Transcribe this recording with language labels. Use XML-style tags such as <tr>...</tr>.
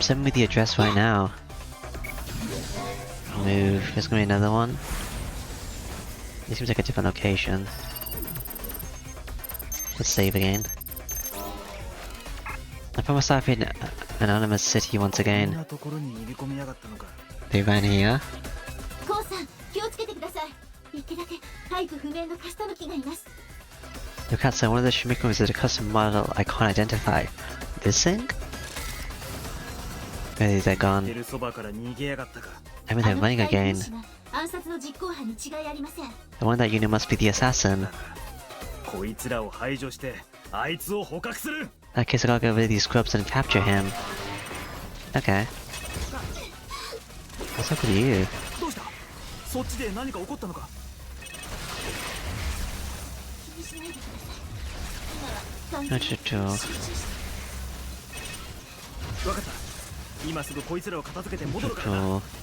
<en>Send me the address right now. Move. There's gonna be another one. It seems like a different location. Let's save again. I found myself in an anonymous city once</en> <ja>こん</ja> <en>again.</en> <ja>なところに逃げ込みやがったのか。</ja> <en>They ran here.</en> <ja>コウさん、気をつけてください。一手だけタイプ不明のカスタム機がいます。</ja> <en>Look outside, one of the Shimikums is a custom model I can't identify. This thing? Where is that</en> <ja>出</ja> <en>gone?</en> <ja>るそばから逃げやがったか。</ja> <en>I mean, they're running again.</en> <ja>暗殺の実行犯に違いありません。</ja> <en>The one that unit must be the assassin.</en> <ja>こいつらを排除してあいつを捕獲する。</ja> <en>In that case, I gotta go rid of these scrubs and capture him. Okay. What's up with you?</en> <ja>どうした？そっちで何か起こったのか。気にしないでください。今は完全に集中して。わかった。今すぐこいつらを片付けて戻るからな。</ja>